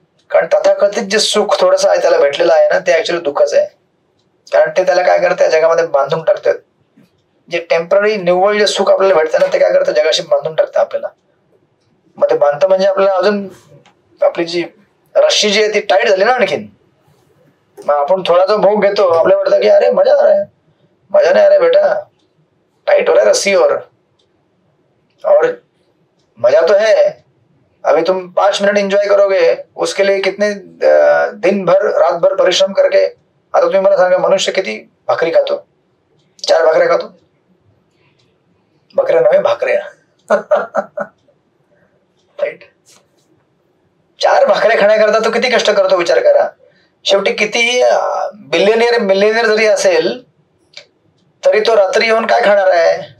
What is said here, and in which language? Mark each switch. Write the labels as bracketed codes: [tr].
[mr] कारण तथाकथित जे सुख थोडंसं आहे त्याला भेटलेलं आहे ना, ते ऍक्च्युली दुःखच आहे. कारण ते त्याला काय करतं, जगामध्ये बांधून टाकतात. जे टेम्पररी निव्वळ जे सुख आपल्याला भेटतं ना, ते काय करतं, जगाशी बांधून टाकतं आपल्याला. मग ते बांधतं म्हणजे आपल्याला अजून आपली जी रस्सी जी आहे ती टाईट झाली ना आणखीन. मग आपण थोडा जो भोग घेतो, आपल्याला वाटतं की अरे [hi] मजा आ रहा है, मजा नहीं आ रहा है बेटा, टाइट हो रहा है रस्सी. और मजा तो है, अभी तुम 5 मिनट एंजॉय करोगे, उसके लिए कितने दिन भर रात भर परिश्रम करके. [mr] आता तुम्ही मला सांगा, मनुष्य किती भाकरी खातो? 4 भाकऱ्या खातो. बकऱ्या नव्हे, भाकऱ्या. राईट. 4 भाकऱ्या खाण्याकरता तो किती कष्ट करतो विचार करा. शेवटी किती मिलियनियर जरी असेल तरी तो रात्री येऊन काय खाणार आहे?